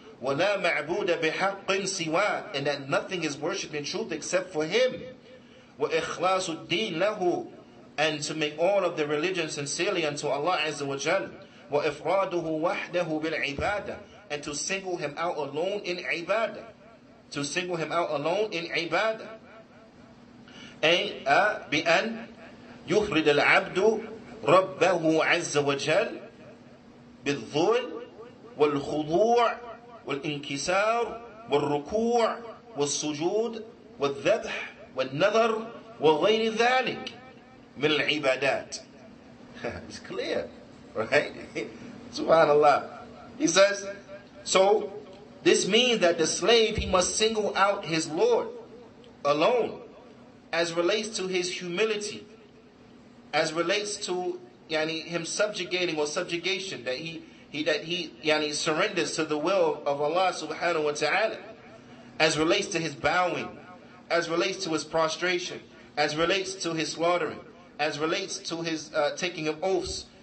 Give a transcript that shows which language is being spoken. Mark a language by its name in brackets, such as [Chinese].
[Arabic] وَلَا مَعْبُودَ بِحَقٍّ سِوَاهُ, [English] and that nothing is worshipped in truth except for Him. [Arabic] وَإِخْلَاصُ الدِّينِ لَهُ, [English] and to make all of the religion sincerely unto Allah Azza wa Jal. [Arabic] وَإِفْرَادُهُ وَحْدَهُ بِالْعِبَادَةِ, [English] and to single Him out alone in ibadah. To single Him out alone in ibadah. [Arabic] أي بأن يفرد العبد ربه عز وجل بالذل والخضوع والانكسار والركوع والسجود والذبح والنذر وغير ذلك من العبادات. [English] It's clear, right? Subhanallah. He says, so this means that the slave, he must single out his Lord alone as relates to his humility, as relates to him subjugating or subjugation, that he surrenders to the will of Allah subhanahu wa ta'ala, as relates to his bowing, as relates to his prostration, as relates to his slaughtering, as relates to his taking of oaths.